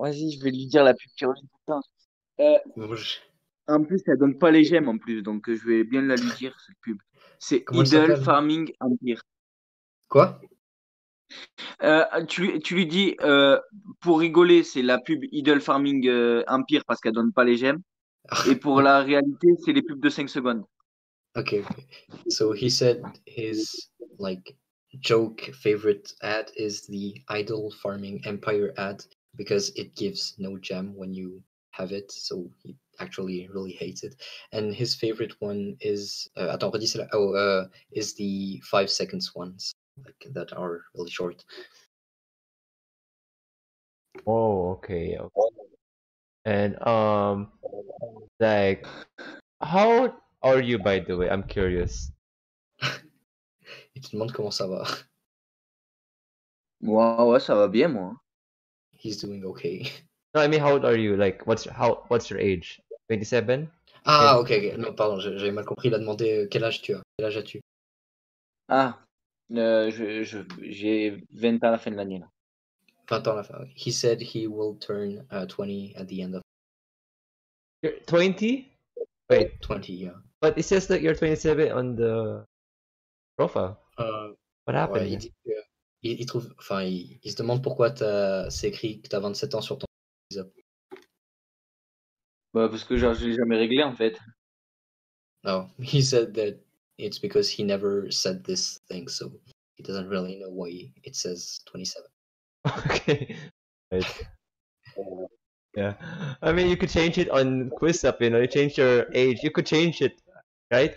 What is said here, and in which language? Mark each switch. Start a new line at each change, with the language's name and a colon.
French: Vas-y, je vais lui dire la pub qui revient tout le temps. En plus, elle donne pas les gemmes en plus, donc je vais bien la lui dire, cette pub. C'est Comment elle Idle s'appelle? Farming Empire. Quoi? Tu lui dis, pour rigoler, c'est la pub Idle Farming Empire parce qu'elle donne pas les gemmes. Et pour la réalité, c'est les pubs de 5 secondes.
English: Okay. So he said his like joke favorite ad is the Idle Farming Empire ad because it gives no gem when you have it. So he actually really hates it. And his favorite one is
French: attends, redis celle-là.
English: Is the 5 seconds ones like that are really short. Oh, okay. And like, how are you by the way? I'm curious.
French: Il te demande comment ça va. Ouais, ça va bien, moi.
English: He's doing okay. No, I mean, how old are you? Like, what's your age? 27?
French: Ah, ok. Non, pardon, j'avais mal compris. Il a demandé quel âge tu as. Quel âge as-tu? Ah, j'ai 20 ans à la fin de l'année, là. 20 ans à la fin.
English: He said he will turn 20 at the end of You're 20? Wait, 20, yeah. but it says that you're 27 on the profile. What happened?
French: Ouais, il dit que il trouve, enfin, il se demande pourquoi c'est écrit que tu as 27 ans sur ton visa. Bah, parce que genre, je l'ai jamais réglé, en fait.
English: No, he said that it's because he never said this thing, so he doesn't really know why it says 27. Okay. Right. Yeah. I mean, you could change it on QuizUp, you know, you change your age. You could change it, right?